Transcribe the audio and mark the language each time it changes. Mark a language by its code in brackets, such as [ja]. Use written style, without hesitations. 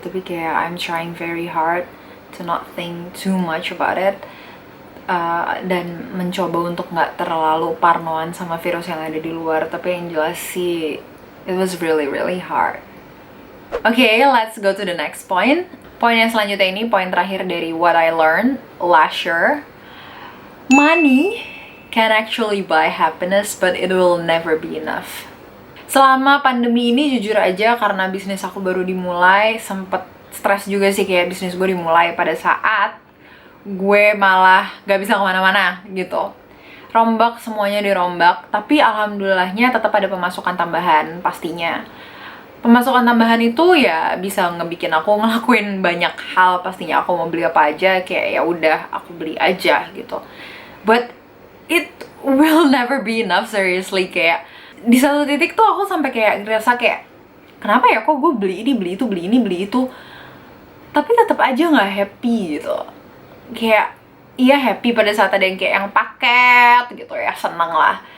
[id] Tapi kayak [en] I'm trying very hard to not think too much about it, [id] dan mencoba untuk nggak terlalu parnoan sama virus yang ada di luar. Tapi yang jelas sih [en] it was really hard. Okay, let's go to the next point. [id] Poin yang selanjutnya ini poin terakhir dari [en] what I learned last year. Money can actually buy happiness, but it will never be enough. [id] Selama pandemi ini jujur aja, karena bisnis aku baru dimulai, sempet stres juga sih, kayak bisnis gue dimulai pada saat gue malah gak bisa kemana-mana gitu. Rombak, semuanya dirombak, tapi alhamdulillahnya tetap ada pemasukan tambahan pastinya. Pemasukan tambahan itu ya bisa ngebikin aku ngelakuin banyak hal pastinya. Aku mau beli apa aja, kayak ya udah aku beli aja gitu. [en] But it will never be enough, seriously. [id] Kayak di satu titik tuh aku sampai kayak ngerasa kayak kenapa ya kok gue beli ini, beli itu, beli ini, beli itu, tapi tetap aja nggak happy gitu. Kayak iya happy pada saat ada yang kayak yang paket gitu ya, seneng lah.